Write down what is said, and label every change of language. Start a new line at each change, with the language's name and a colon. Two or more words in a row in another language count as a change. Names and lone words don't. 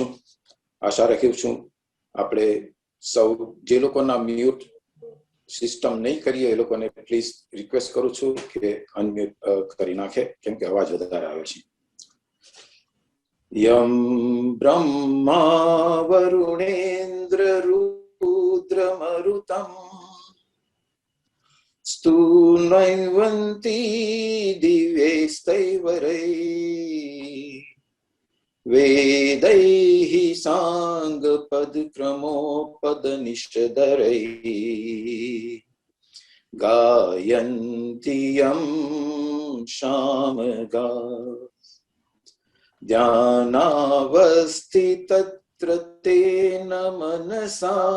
Gujarati: આશા રાખું છું આપણે સૌ જે લોકોના
English: mute system
Gujarati: નહીં કરીએ એ લોકોને
English: please request
Gujarati: કરું છું કે અનમ્યુટ કરી નાખે, કેમ કે અવાજ વધારે આવે છે.
Sanskrit: यम ब्रह्मा वरुणेन्द्र रुद्रमरुतम स्तून्वन्ति दिव्यैस्तैवरै वेदैः साङ्गपदक्रमोपदनिषदरै गायन्ति यं शामगा ध्यानावस्थितत्र तेन मनसा